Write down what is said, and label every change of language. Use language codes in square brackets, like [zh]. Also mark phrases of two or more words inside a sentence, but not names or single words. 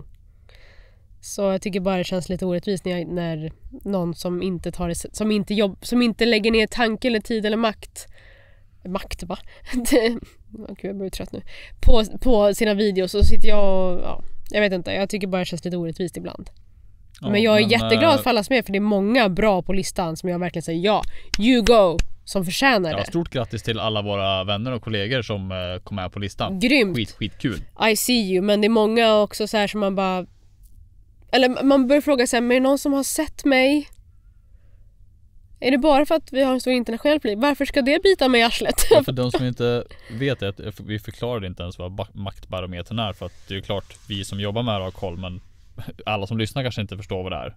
[sv] Så jag tycker bara det känns lite orättvist när någon som inte tar det, som inte lägger ner tanke eller tid eller makt va? Gud, jag blir trött nu. På sina videos så sitter jag och, jag vet inte, jag tycker bara det känns lite orättvist ibland. Ja, men jag är jätteglad för allas med, för det är många bra på listan som jag verkligen säger [en] you go, [sv] som förtjänar det. Stort grattis till alla våra vänner och kollegor som kom med på listan. Grymt. Skitkul. [en] I see you, [sv] men det är många också så här som man bara, eller man börjar fråga sig, men är det någon som har sett mig? Är det bara för att vi har en stor internationell publik? Varför ska det bita mig i arslet? Ja, för de som inte vet det, vi förklarade inte ens vad Maktbarometern är, för att det är klart vi som jobbar med det har koll, men alla som lyssnar kanske inte förstår vad det är.